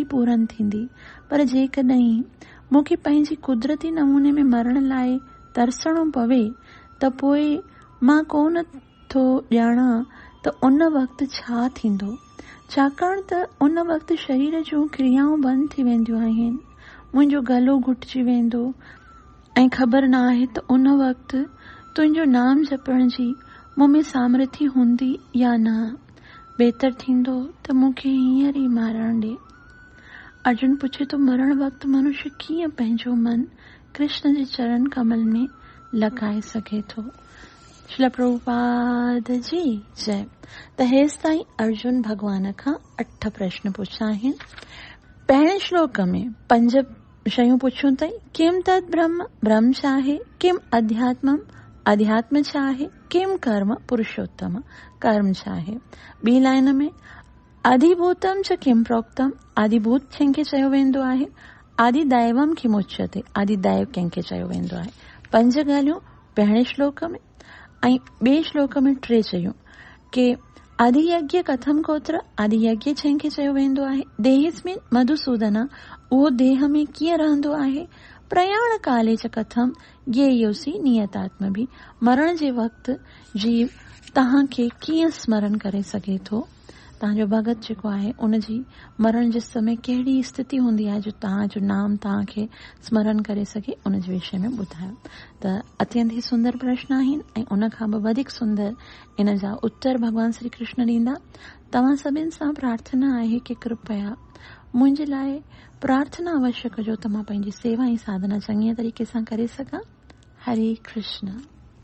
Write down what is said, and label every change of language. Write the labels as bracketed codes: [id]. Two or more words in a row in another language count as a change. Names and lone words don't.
[sd] पूरन थींदी, पर जेकॾहिं मूंखे पंहिंजी कुदरती नमूने में मरण लाइ तरसणो पवे त पोइ मां कोन थो ॼाणा त उन वक़्तु छा थींदो, छाकाणि त उन वक़्तु शरीर जूं क्रियाऊं बंदि थी वेंदियूं आहिनि, मुंहिंजो गलो घुटिजी वेंदो ऐं ख़बर न आहे त उन वक़्तु तुंहिंजो नाम जपण जी मूं में सामर्थ्य हूंदी या न। बहितर थींदो त मूंखे हींअर ई मारण ॾे। अर्जुन पुछे तो मरण वक़्तु मनुष्य कीअं पंहिंजो मन कृष्ण जे चरण कमल में लॻाए सघे थो। श्रील प्रभुपाद जी जय। त हेसि ताईं अर्जुन भगवान खां 8 प्रश्न पुछा आहिनि। पहिरें श्लोक में 5 शयूं पुछियूं अथई। [sa] किम तद ब्रह्म, [sd] ब्रह्म छा आहे? [sa] किम अध्यात्मम, [sd] अध्यात्म छा आहे? [sa] किम कर्म, पुरुषोत्तम, [sd] कर्म छा आहे? ॿी लाइन में [sa] अधिभूतम च किम प्रोक्तम, [sd] आदिभूत कंहिंखे चयो वेंदो आहे? [sa] आदिदैवम किम उच्यते, [sd] आदिदैव कंहिंखे चयो वेंदो आहे? 5 ॻाल्हियूं पहिरें श्लोक में ऐं ॿिए श्लोक में 3 चयूं कि [sa] आदियज्ञ कथम कोत्र, [sd] आदियज्ञ जंहिंखे चयो वेंदो आहे। [sa] देहिस्मिन् मधुसूदन, [sd] उहो देह में कीअं रहंदो आहे। [sa] प्रयाण काले च कथम ज्ञेयोसी नियतात्म भी, [sd] मरण जे वक़्तु जीव तव्हांखे कीअं स्मरण करे सघे थो। तव्हांजो भगत जेको आहे उनजी मरण जे समय कहिड़ी स्थिति हूंदी आहे जो तव्हांजो नाम तव्हांखे स्मरण करे सघे, उन जे विषय में ॿुधायो। त अत्यंत ई सुंदर प्रश्न आहिनि ऐं उन खां बि वधीक सुंदर इन जा उत्तर भगवान श्री कृष्ण ॾींदा। तव्हां सभिनि सां प्रार्थना आहे कि कृपया मुंहिंजे लाइ प्रार्थना अवश्य कजो त मां पंहिंजी सेवा ऐं साधना चङीअ तरीक़े सां करे सघां। हरे कृष्ण।